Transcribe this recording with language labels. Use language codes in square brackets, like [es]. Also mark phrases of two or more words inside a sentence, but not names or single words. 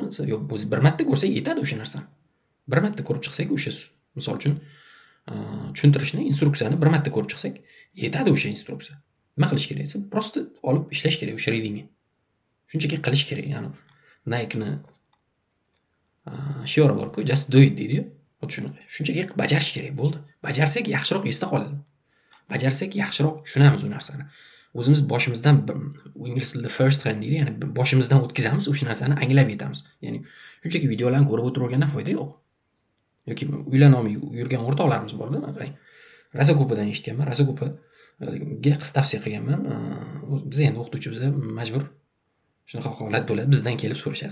[uz] Yo'q, biz bir marta ko'rsak yetadi o'sha narsani. Bir marta ko'rib chiqsak o'sha, misol uchun tushuntirishni, instruksiyani bir marta ko'rib chiqsak yetadi o'sha instruksiya. Nima qilish kerak desa, prosta olib ishlash kerak o'sha readingni. Shunchaki qilish kerak, ya'ni Nike'ni shiori bor-ku, [en] just do it [uz] deydi-yu. Xuddi shunaqa. Shunchaki bajarish kerak bo'ldi. Bajarsak yaxshiroq esda qoladi. Bajarsak yaxshiroq tushunamiz u narsani. O'zimiz boshimizdan, ingliz tilida [en] first hand [uz] deydi, ya'ni boshimizdan o'tkazamiz, o'sha narsani anglab yetamiz. Ya'ni shunchaki videolarni ko'rib o'tirgandan foyda yo'q. Yoki uylanolmay yurgan o'rtoqlarimiz bor-da, qarang. Rasakopadan eshitganman, Rasakopaga qiz tavsiya qilganman. Biz endi o'qituvchimiz majbur shunaqa holat bo'ladi, bizdan kelib so'rashadi.